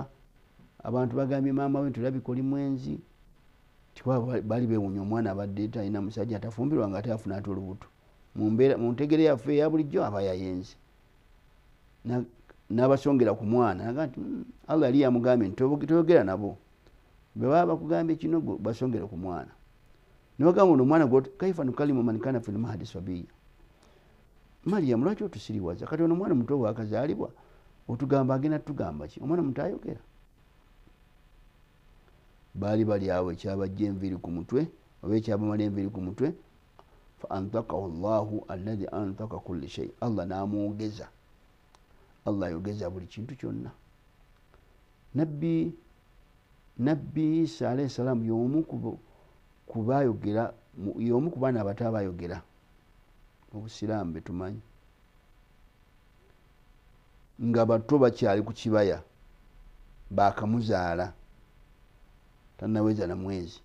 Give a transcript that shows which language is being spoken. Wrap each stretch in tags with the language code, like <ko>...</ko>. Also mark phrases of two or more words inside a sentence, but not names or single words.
<lg>Abantu bagambye maama we tulabika oli mwenzi, tiwa bali bewunya omwana abadde talina musajja atafumbirwa nga atafuna ate olubuto. Mu ntegere yaffe eya bulijjo aba yayenze n'abasongera ku mwana naga nti Allah yali yamugambye nti toyogera nabo, bwe baba bakugambye kino basongere ku mwana. Nogamba ono omwana gwo</lg> <ar>كيف نكلم من كان في المهد صبيا.</ar> <lg>Mariyamu lwaki otusiriwaza? Kati ono omwana muto bwakazaalibwa otugamba agenda tugamba ki? Omwana muto ayogera. Baali bali awo ekyabajja enviri ku mutwe oba ekyabamala enviri ku mutwe.</lg> <ar>فأنطقه الله الذي أنطق كل شيء.</ar> <lg>Allah n'amwogeza. Allah ayogeza buli kintu kyonna. Nabbi Isa</lg> <ar>عليه السلام</ar> <lg>y'omu ku baayogera, y'omu ku baana abato abaayogera mu Busiraamu be tumanyi, nga bato bakyali ku kibaya bakamuzaala tannaweza na mwezi.</lg>